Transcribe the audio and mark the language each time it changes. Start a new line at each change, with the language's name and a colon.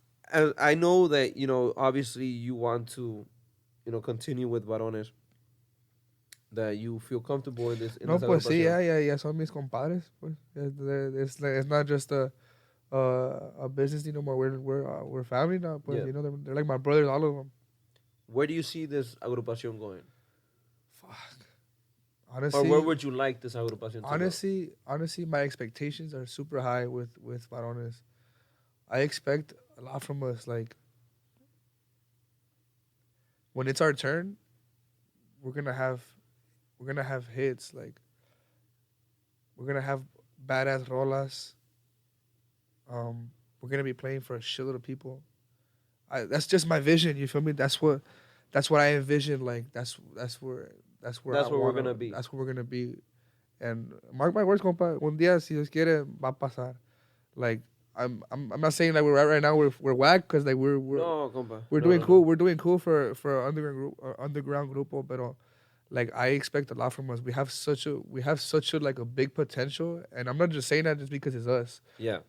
English: And I know that, you know, obviously you want to, you know, continue with Varones, that you feel comfortable in this.
Spanish: No, pues sí, yeah, son mis compadres. Pues.
English: It's not just a business anymore. We're family now. Pues, Yeah. you know, they're like my brothers, all of them. Where do you see this agrupación going? Fuck. Honestly, Or where would you like this agrupación to go? honestly, my expectations are super high with Varones. I expect a lot from us. Like when it's our turn, we're gonna have hits. Like we're gonna have badass rolas. We're gonna be playing for a shitload of people. That's just my vision. You feel me? That's what I envision. Like that's where we're gonna be. That's where we're gonna be. And mark my words, compa.
Spanish: Un día, si Dios quiere, va a pasar.
English: Like I'm not saying that we're right now we're whack because like we're No, compa. we're No, doing no, cool. no. We're doing cool for underground grupo, but like I expect a lot from us. We have such a like a big potential, and I'm not just saying that just because it's us. Yeah.